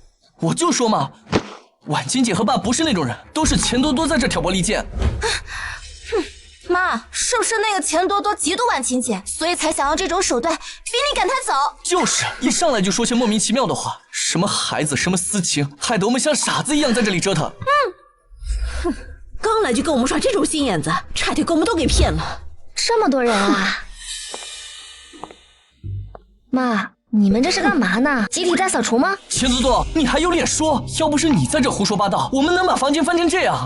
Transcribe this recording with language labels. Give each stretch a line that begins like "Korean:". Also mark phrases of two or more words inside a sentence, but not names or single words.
Chinese: 我就說嘛，婉晴姐和爸不是那種人，都是錢多多在這挑撥離間。媽，是不是那個錢多多嫉妒婉晴姐，所以才想要這種手段逼你趕她走？就是一上來就說些莫名其妙的話，什麼孩子，什麼私情，害得我們像傻子一樣在這裡折騰。哼，剛來就跟我們耍這種心眼子，差點給我們都給騙了。這麼多人啊！媽，你們這是幹嘛呢？集體大掃除嗎？錢多多，你還有臉說？要不是你在這胡說八道，我們能把房間翻成這樣？